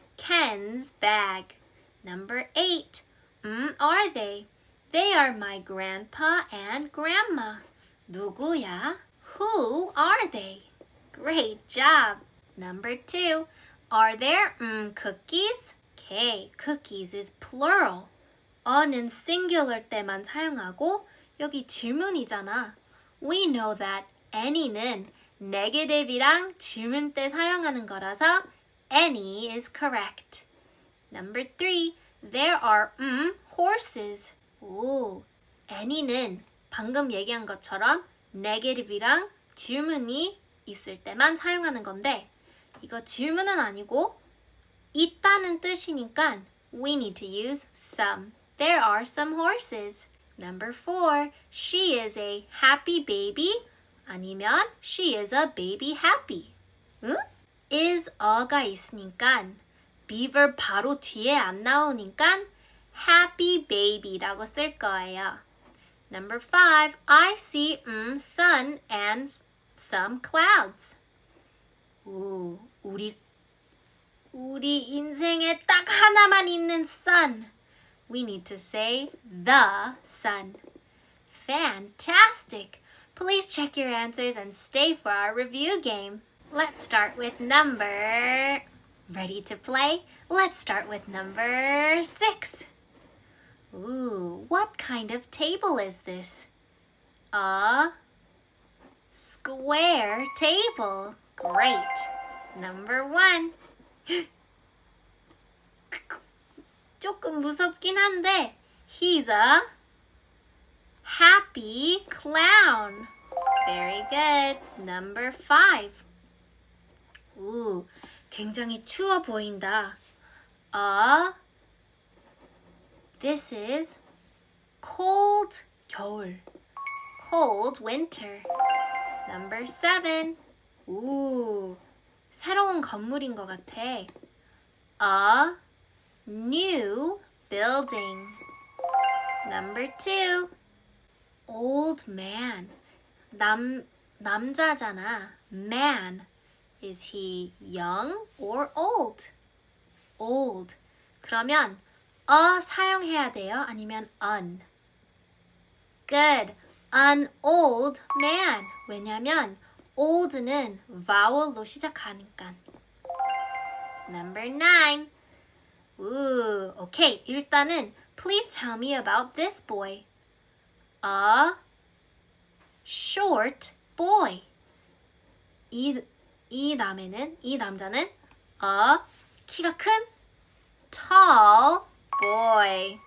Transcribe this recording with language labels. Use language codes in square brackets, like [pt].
[en] Ken's bag. Number 8, are they? They are my grandpa and grandma. [ko] 누구야? [en] Who are they? Great job. Number 2, are there cookies? Okay, cookies is plural. [ko] 어는 singular 때만 사용하고 여기 질문이잖아. [en] We know that any는 negative이랑 [ko] 질문 때 사용하는 거라서 [en] any is correct. Number 3, there are horses. [ko] 오, any는 방금 얘기한 것처럼 negative이랑 질문이 있을 때만 사용하는 건데 이거 질문은 아니고 있다는 뜻이니까 [en] we need to use some. There are some horses. Number 4, she is a happy baby. [ko] 아니면 [en] she is a baby happy. [ko] 응? is a가 있으니까 beaver 바로 뒤에 안 나오니까 happy baby라고 쓸 거예요. [en] Number 5, I see sun and some clouds. [ko] 오, 우리 인생에 딱 하나만 있는 sun. [en] We need to say the sun. Fantastic! Please check your answers and stay for our review game. Let's start with number... Ready to play? Let's start with number 6. Ooh, what kind of table is this? A square table. Great. Number 1. [ko] 조금 무섭긴 한데 [en] he's a happy clown. Very good. Number 5. [ko] 우, 굉장히 추워 보인다. [en] This is cold 겨울. Cold winter. Number 7. [ko] 우, 새로운 건물인 것 같아. [en] A new building. Number 2. Old man. [ko] 남자잖아. [en] Man. Is he young or old? Old. [ko] 그러면 a 사용해야 돼요? 아니면 [en] un? Good. An old man. [ko] 왜냐면 old는 vowel로 시작하니까. [en] Number 9. Ooh, okay. 일단은 please tell me about this boy. A short boy. [ko] 이 남자는 a 키가 큰 [en] tall boy.